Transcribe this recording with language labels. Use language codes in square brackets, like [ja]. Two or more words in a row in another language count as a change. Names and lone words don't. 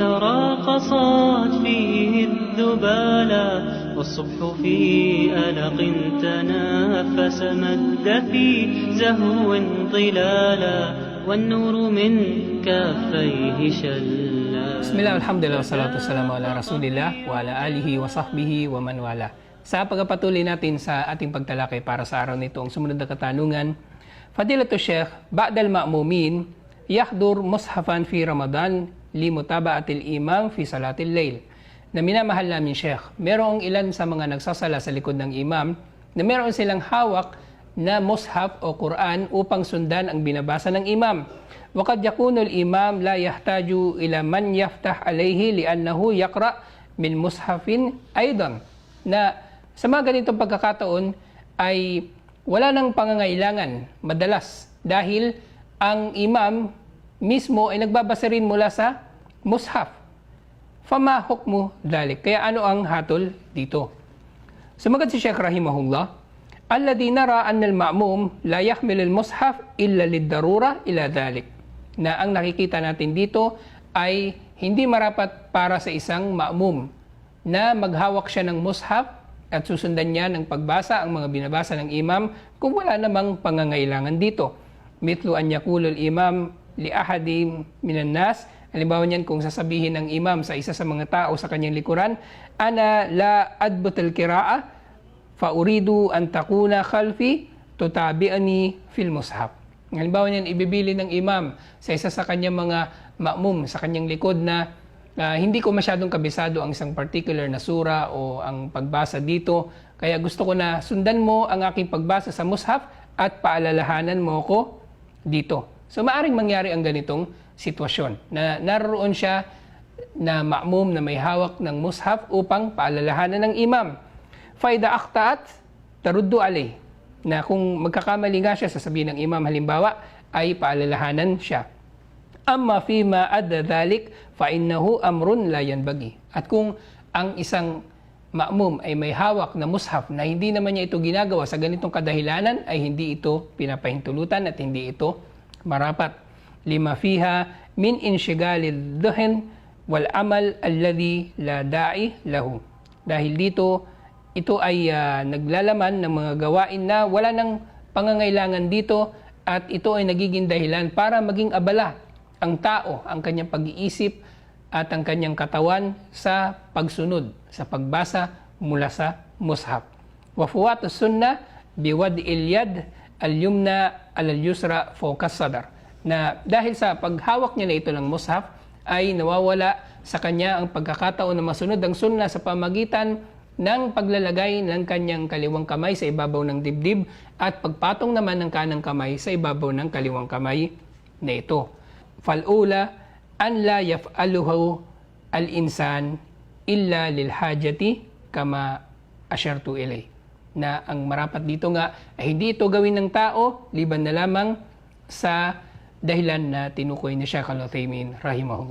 [ar] تراقصت فيه الذبالا والصبح في ألق تنافس مد في زهو ظلالا والنور من كافيه شلا. بسم الله، الحمد لله، والصلاة والسلام على رسول الله وعلى آله وصحبه ومن والاه. [tl] Sa pagpapatuloy natin sa ating pagtalakay para sa araw nito, ang sumunod na katanungan, [ar] فضيلة الشيخ، بعض المأمومين يحضر مصحفا في رمضان لمتابعة الإمام في صلاة الليل. [tl] Na minamahal namin Sheikh, merong ilan sa mga nagsasala sa likod ng imam na meron silang hawak na mushaf o Quran upang sundan ang binabasa ng imam. [ar] وقد يكون الإمام لا يحتاج إلى من يفتح عليه لأنه يقرأ من مصحف أيضا. [tl] Na sa mga ganitong pagkakataon ay wala nang pangangailangan madalas dahil ang imam mismo ay nagbabasa rin mula sa mushaf. [ar] فما حكم ذلك. [tl] Kaya ano ang hatol dito? Sumagot si Sheikh rahimahullah, [ar] الذي نرى أن المأموم لا يحمل المصحف إلا للضرورة إلى ذلك. [tl] Na ang nakikita natin dito ay hindi marapat para sa isang ma'mum na maghawak siya ng mushaf at susundan niya ng pagbasa ang mga binabasa ng imam kung wala namang pangangailangan dito. [ar] مثل أن يقول الإمام لأحد من الناس, [tl] halimbawa niyan kung sasabihin ng imam sa isa sa mga tao sa kanyang likuran, [ar] أنا لا أضبط القراءة فأريد أن تكون خلفي تتابعني في المصحف. [tl] Halimbawa niyan, ibibili ng imam sa isa sa kanyang mga ma'mum sa kanyang likod na hindi ko masyadong kabisado ang isang particular na sura o ang pagbasa dito. Kaya gusto ko na sundan mo ang aking pagbasa sa mushaf at paalalahanan mo ko dito. So maaring mangyari ang ganitong sitwasyon na naroon siya na ma'mum na may hawak ng mushaf upang paalalahanan ng imam. [ar] فإذا أخطأت ترد علي. [tl] Na kung magkakamali nga siya, sasabihin ng imam halimbawa, ay paalalahanan siya. [ar] أما فيما عدا ذلك فإنه أمر لا ينبغي. [tl] At kung ang isang ma'mum ay may hawak na mushaf na hindi naman niya ito ginagawa sa ganitong kadahilanan, ay hindi ito pinapahintulutan at hindi ito marapat. [ar] لما فيها من انشغال الذهن والعمل الذي لا داعي له. [tl] Dahil dito, ito ay naglalaman ng mga gawain na wala nang pangangailangan dito at ito ay nagiging dahilan para maging abala ang tao, ang kanyang pag-iisip at ang kanyang katawan sa pagsunod, sa pagbasa mula sa mushaf. [ar] وفوات السنة بوضع اليد اليمنى على اليسرى فوق الصدر. [tl] Na dahil sa paghawak niya na ito ng mushaf ay nawawala sa kanya ang pagkakataon na masunod ang sunnah sa pamagitan ng paglalagay ng kanyang kaliwang kamay sa ibabaw ng dibdib at pagpatong naman ng kanang kamay sa ibabaw ng kaliwang kamay na ito. [ar] فالأولى أن لا يفعله الإنسان إلا للحاجة كما أشرت إليه. [tl] Na ang marapat dito nga ay hindi ito gawin ng tao liban na lamang sa dahilan na tinukoy ni Sheikh Al-Uthaymin rahimahullah.